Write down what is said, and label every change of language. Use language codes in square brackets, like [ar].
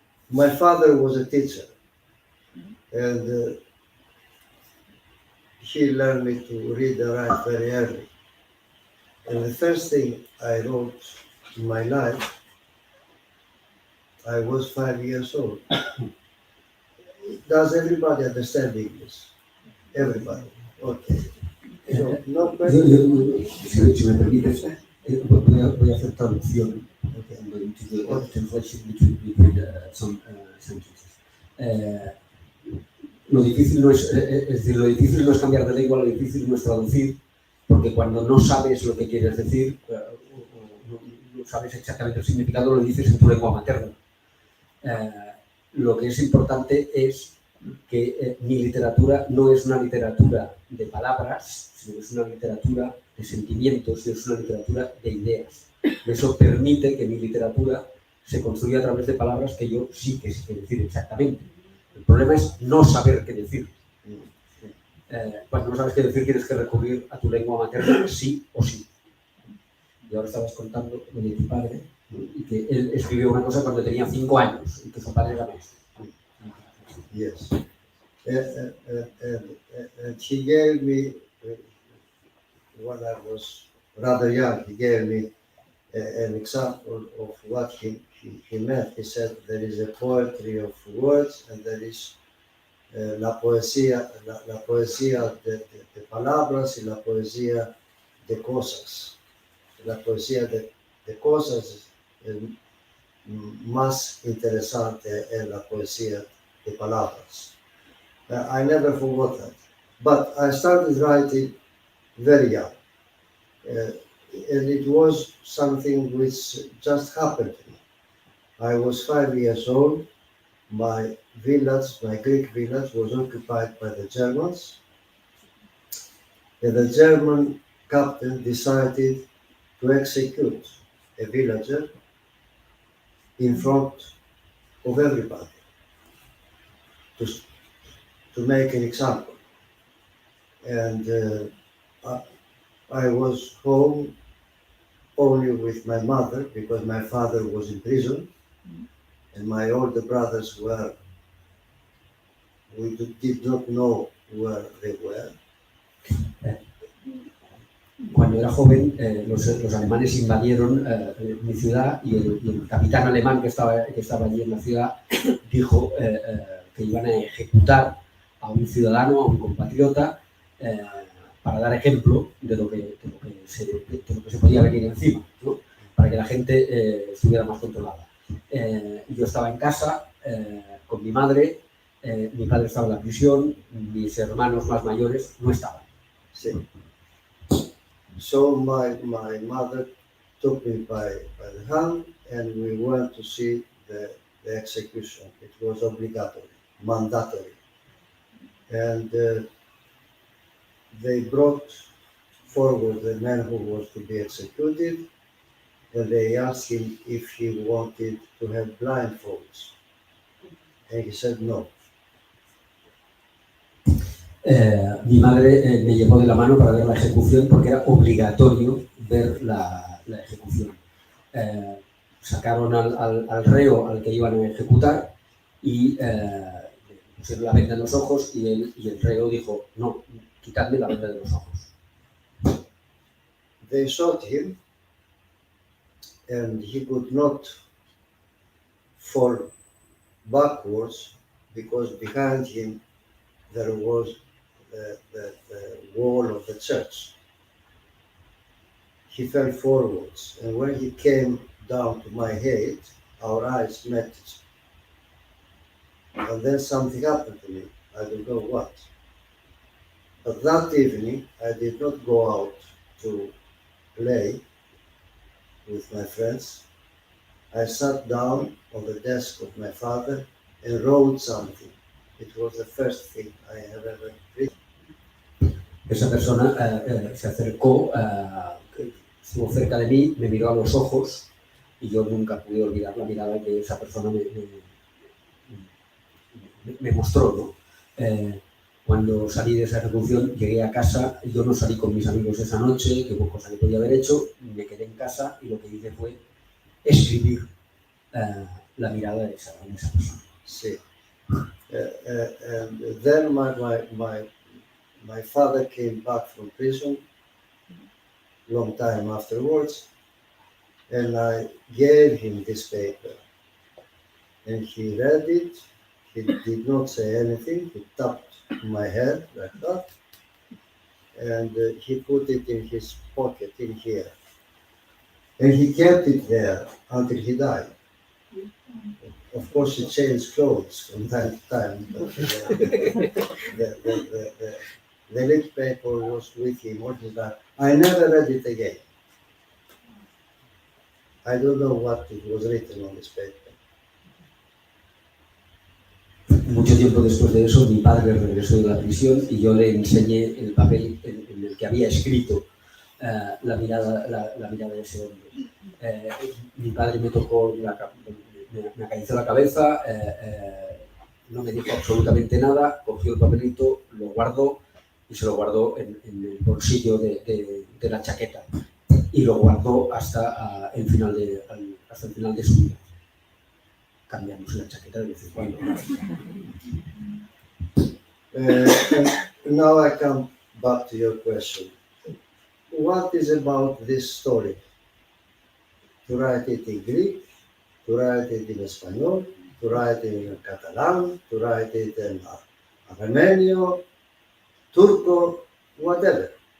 [en] My father was a teacher, and he learned me to read and write very early. And the first thing I wrote in my life, I was 5 years old. Does everybody understand English? Everybody. Okay. So, no question. [es] Si me permites, voy a hacer traducción. [en] Okay. I'm going to do a translation between some sentences. [es] Lo difícil no es decir, lo difícil no es cambiar de lengua, lo difícil no es traducir, porque cuando no sabes lo que quieres decir, no sabes exactamente el significado, lo dices en tu lengua materna. Lo que es importante es que mi literatura no es una literatura de palabras, sino que es una literatura de sentimientos, es una literatura de ideas. Eso permite que mi literatura se construya a través de palabras que yo sí que sé decir exactamente. El problema es no saber qué decir. Cuando no sabes qué decir, tienes que recurrir a tu lengua materna, sí o sí. Y ahora estabas contando lo de tu padre, y que él escribió una cosa cuando tenía 5 años, y que su padre era maestro. [en] Yes. And he gave me, when I was rather young, he gave me an example of what he meant. He said there is a poetry of words and there is [es] la poesía de palabras y la poesía de cosas. [en] La poesía de cosas es más interesante en la poesía de palabras. I never forgot that. But I started writing very young. And it was something which just happened to me. I was 5 years old. My village, my Greek village, was occupied by the Germans. And the German captain decided to execute a villager in front of everybody to make an example. And I was home only with my mother because my father was in prison and my older brothers we did not know where they were. [es] Cuando era joven, los alemanes invadieron mi ciudad y el capitán alemán que estaba allí en la ciudad dijo que iban a ejecutar a un ciudadano, a un compatriota, para dar ejemplo de lo que se podía venir encima, ¿no? Para que la gente estuviera más controlada. Yo estaba en casa con mi madre, mi padre estaba en la prisión, mis hermanos más mayores no estaban. Sí. [en] So my mother took me by the hand and we went to see the execution. It was obligatory, mandatory. And they brought forward the man who was to be executed and they asked him if he wanted to have blindfolds. And he said no. [es] Mi madre me llevó de la mano para ver la ejecución porque era obligatorio ver la ejecución. Sacaron al reo al que iban a ejecutar y pusieron la venda en los ojos y el reo dijo, no, quitadme la venda de los ojos. [en] They shot him and he could not fall backwards because behind him there was the wall of the church. He fell forwards, and when he came down to my head, our eyes met. And then something happened to me. I don't know what. But that evening, I did not go out to play with my friends. I sat down on the desk of my father and wrote something. It was the first thing I have ever written. [es] Esa persona se acercó, estuvo cerca de mí, me miró a los ojos y yo nunca pude olvidar la mirada que esa persona me mostró, ¿no? Cuando salí de esa ejecución, llegué a casa, yo no salí con mis amigos esa noche, que fue cosa que podía haber hecho, me quedé en casa y lo que hice fue escribir la mirada de esa persona. Sí. [en] And then my father came back from prison long time afterwards, and I gave him this paper. And he read it. He did not say anything. He tapped my head like that, and he put it in his pocket in here. And he kept it there until he died. Of course, he changed clothes from time to time, but the little paper was with him all his life. I never read it again. I don't know what it was written on this paper. [es] Mucho tiempo después de eso, mi padre regresó de la prisión y yo le enseñé el papel en el que había escrito la mirada de ese hombre. Mi padre me tocó, me acarició la cabeza, no me dijo absolutamente nada, cogió el papelito, lo guardó y se lo guardó en el bolsillo de la chaqueta y lo guardó hasta el final de su vida. Cambiamos la chaqueta de vez en cuando. [en] Now I come back to your question. What is about this story? To write it in Greek, to write it in Espanol, to write it in Catalan, to write it in Armenio, Turco, whatever.